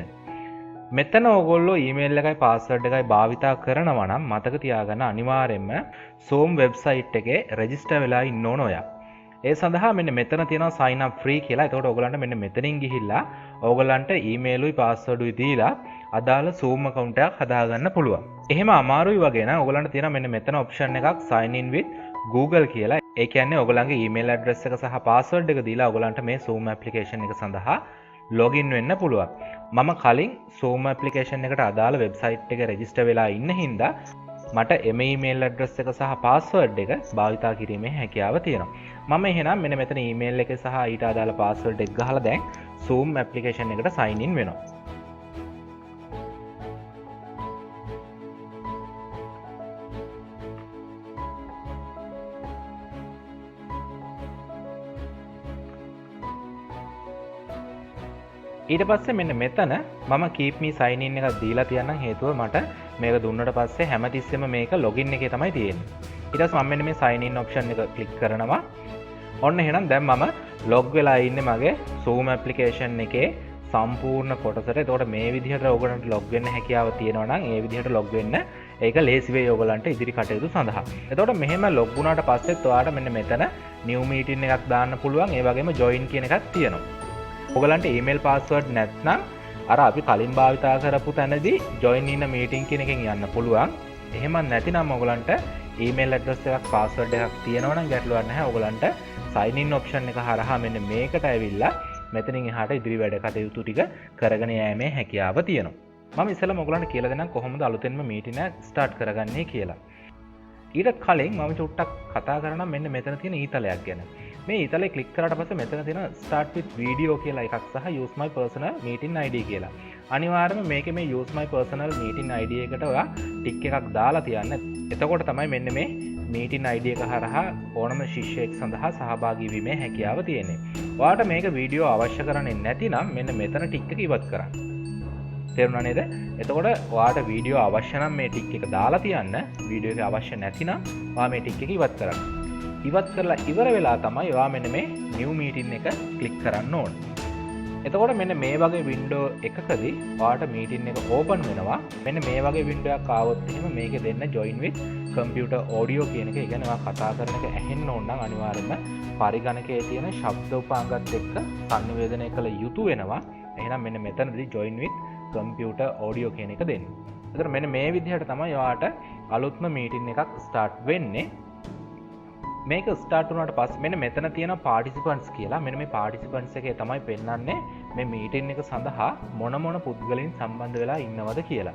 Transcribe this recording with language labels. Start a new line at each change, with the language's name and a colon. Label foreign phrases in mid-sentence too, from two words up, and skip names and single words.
Sinhala: මෙතන ඔයගොල්ලෝ email එකයි password එකයි භාවිතා කරනවා නම් මතක තියාගන්න අනිවාර්යයෙන්ම Zoom website එකේ register වෙලා ඉන්න ඕන ඔයා. ඒ සඳහා මෙන්න මෙතන තියෙනවා
English: sign up free
Sinhala: කියලා. එතකොට ඔයගොල්ලන්ට මෙන්න මෙතනින් ගිහිල්ලා ඔයගොල්ලන්ට email උයි password උයි දීලා අදාළ Zoom account එකක් හදාගන්න පුළුවන්. එහෙම අමාරුයි වගේ නම් ඔයගොල්ලන්ට තියෙනවා මෙන්න මෙතන option එකක්
English: sign in with Google
Sinhala: කියලා. ඒ කියන්නේ ඔයගොල්ලන්ගේ
English: email address
Sinhala: එක සහ password එක දීලා ඔයගොල්ලන්ට මේ Zoom application එක සඳහා login වෙන්න පුළුවන්. මම කලින් Zoom application එකට අදාළ website එක register වෙලා ඉන්න හින්දා මට එම
English: email address
Sinhala: එක සහ password එක භාවිතා කිරීමේ හැකියාව තියෙනවා. මම එහෙනම් මෙන්න මෙතන email එක සහ ඊට අදාළ password එක ගහලා දැන් Zoom application එකට
English: sign in
Sinhala: වෙනවා. ඊට පස්සේ මෙන්න මෙතන මම
English: keep me sign in
Sinhala: එකක් දීලා තියන්නම්. හේතුව මට මේක දුන්නට පස්සේ හැමතිස්සෙම මේක login එකේ තමයි තියෙන්නේ. ඊට පස්සේ මම මෙන්න මේ
English: sign in option
Sinhala: එක click කරනවා. ඔන්න එහෙනම් දැන් මම log වෙලා ඉන්නේ මගේ Zoom application එකේ සම්පූර්ණ කොටසට. එතකොට මේ විදිහට ඔයගොල්ලන්ට log වෙන්න හැකියාව තියෙනවා නම් ඒ විදිහට log වෙන්න. ඒක ලේසි වෙයි ඔයගලන්ට ඉදිරි කටයුතු සඳහා. එතකොට මෙහෙම ලොග් වුණාට පස්සෙත් ඔයාලට මෙන්න මෙතන
English: new meeting
Sinhala: එකක් දාන්න පුළුවන්. ඒ වගේම join කියන එකක් තියෙනවා. ඔයගලන්ට
English: email password
Sinhala: නැත්නම් අර අපි කලින් භාවිතා කරපු තැනදී
English: join in a meeting
Sinhala: කියන එකෙන් යන්න පුළුවන්. එහෙම නැතිනම් ඔයගලන්ට
English: email address
Sinhala: එකක් password එකක් තියෙනවා නම් ගැටලුවක් නැහැ. ඔයගලන්ට
English: sign in option
Sinhala: එක හරහා මෙන්න මේකට ඇවිල්ලා මෙතනින් එහාට ඉදිරි වැඩ කටයුතු ටික කරගෙන යෑමේ හැකියාව තියෙනවා. මම ඉස්සෙල්ලාම ඔයගලන්ට කියලා දෙන්නම් කොහොමද අලුතෙන්ම මීටින් එක ස්ටාර්ට් කරගන්නේ කියලා. ඊට කලින් මම චුට්ටක් කතා කරනම් මෙන්න මෙතන තියෙන ඊතලයක් ගැන. මේ ඊතලේ ක්ලික් කරාට පස්සේ මෙතන තියෙන
English: start with video
Sinhala: කියලා එකක් සහ
English: use my personal meeting ID
Sinhala: කියලා. අනිවාර්යයෙන්ම මේකේ මේ
English: use my personal meeting ID
Sinhala: එකට ඔයා ටික් එකක් දාලා තියන්න. එතකොට තමයි මෙන්න මේ
English: meeting ID
Sinhala: එක හරහා ඕනම ශිෂ්‍යයෙක් සඳහා සහභාගී වීමේ හැකියාව තියෙන්නේ. ඔයාට මේක වීඩියෝ අවශ්‍ය කරන්නේ නැතිනම් මෙන්න මෙතන ටික් එක ඉවත් කරන්න. තේරුණා නේද? එතකොට ඔයාට වීඩියෝ අවශ්‍ය නම් මේ ටික් එක දාලා තියන්න. වීඩියෝ එක අවශ්‍ය නැතිනම් ඔයා මේ ටික් එක ඉවත් කරන්න. ඉවත් කරලා ඉවර වෙලා තමයි ඔයා මෙන්න මේ
English: new meeting
Sinhala: එක ක්ලික් කරන්න ඕන. එතකොට මෙන්න මේ වගේ වින්ඩෝ එකකදී ඔයාට meeting එක open වෙනවා. මෙන්න මේ වගේ වින්ඩෝ එකක් ආවොත් එහෙම මේකේ දෙන්න
English: join with computer audio
Sinhala: කියන එක. ඒ කියන්නේ ඔයා කතා කරන එක ඇහෙන්න ඕන නම් අනිවාර්යයෙන්ම පරිගණකයේ තියෙන ශබ්ද උපාංගත් එක්ක සංනිවේදනය කළ යුතු වෙනවා. එහෙනම් මෙන්න මෙතනදී
English: join with computer audio
Sinhala: කියන එක දෙන්න. එතකොට මෙන්න මේ විදිහට තමයි ඔයාට අලුත්ම meeting එකක් start වෙන්නේ. මේක ස්ටාර්ට් වුණාට පස්සේ මෙන්න මෙතන තියෙන participants කියලා. මෙන්න මේ participants එකේ තමයි පෙන්වන්නේ මේ meeting එක සඳහා මොන මොන පුද්ගලයන් සම්බන්ධ වෙලා ඉන්නවද කියලා.